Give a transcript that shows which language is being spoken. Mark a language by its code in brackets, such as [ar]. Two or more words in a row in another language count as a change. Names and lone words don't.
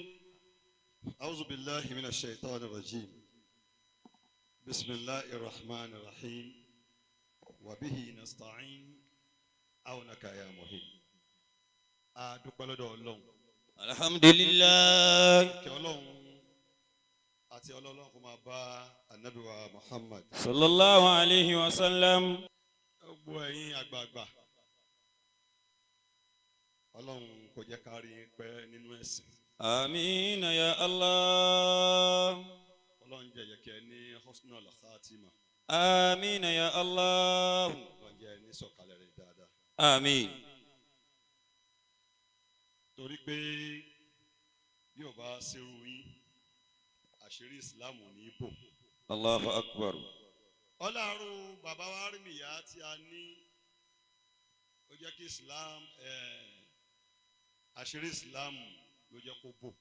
[ar] أعوذ بالله من الشيطان الرجيم. بسم الله الرحمن الرحيم. وبه نستعين. عونك يا مهين. أدوك الله. الحمد لله. [yo] àti ọlọ́run kò máa bá ànábì wa Muhammad. [ar] صلى الله عليه وسلم. [yo] gbogbo ẹ̀yin àgbààgbà ọlọ́run kò jẹ́ ká rí pẹ́ nínú ẹ̀sìn. [ar] آمين يا الله. [yo] ọlọ́run jẹ́ yẹ kí ẹ ní [ar] حسن الخاتمة. آمين يا الله. [yo] ọlọ́run jẹ́ ní sọ̀kalẹ̀ rẹ̀ dáadáa. àmín. torí pé bí o bá ṣerú yín àṣírí ìsìláàmù ní ibò. [ar] الله أكبر. [yo] ọlọ́run bàbá wa rí mi yá tí a ní ó jẹ́ kí àṣírí ìsìláàmù ló jẹ́ kó bò.